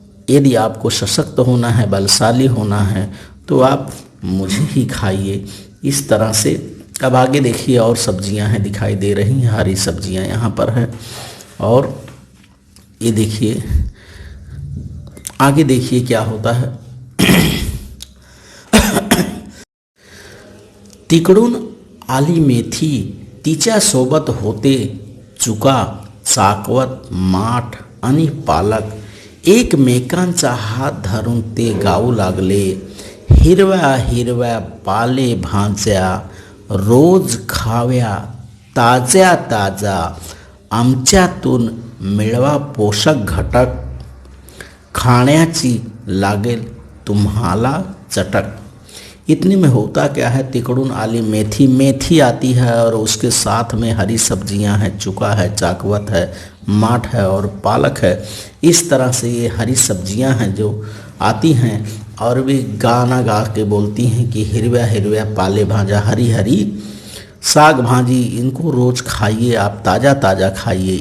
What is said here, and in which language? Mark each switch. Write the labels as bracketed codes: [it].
[hi] यदि आपको सशक्त होना है, बलशाली होना है, तो आप मुझे ही खाइए। इस तरह से अब आगे देखिए और सब्जियां हैं दिखाई दे रही हैं, हरी सब्जियां यहाँ पर है। और ये देखिए आगे देखिए क्या होता है। [mr] तिकडून आली मेथी, तिच्या सोबत होते चुका, चाकवत, माठ आणि पालक। एकमेकांचा हात धरून ते गाऊ लागले, हिरव्या हिरव्या पाले भाज्या रोज खाव्या, ताज्या ताजा, आमच्यातून मिळवा पोषक घटक, खाण्याची लागेल तुम्हाला चटक। [hi] इतने में होता क्या है, [mr] तिकड़ून आली मेथी [hi] आती है और उसके साथ में हरी सब्जियां हैं, चुका है, चाकवत है, माठ है और पालक है। इस तरह से ये हरी सब्जियां हैं जो आती हैं और भी गाना गा के बोलती हैं कि [mr] हिरव्या हिरव्या पाले भाजा, [hi] हरी हरी साग भाजी, इनको रोज़ खाइए, आप ताज़ा ताज़ा खाइए।